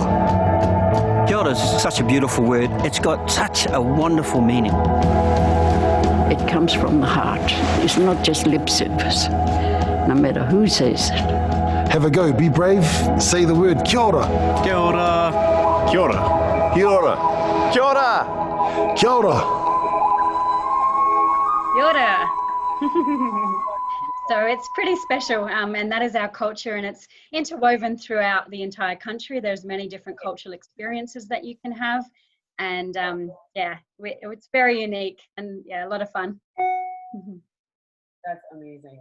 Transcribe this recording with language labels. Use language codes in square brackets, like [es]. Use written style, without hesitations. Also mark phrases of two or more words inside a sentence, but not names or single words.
[mi] Kia ora [en] is such a beautiful word. It's got such a wonderful meaning. It comes from the heart. It's not just lip service, no matter who says it. Have a go, be brave, say the word [mi] kia ora. Kia ora. Kia ora. Kia ora. Kia ora. Kia ora. Yora. [en] So it's pretty special, and that is our culture, and it's interwoven throughout the entire country. There's many different cultural experiences that you can have, and it's very unique and a lot of fun. That's amazing.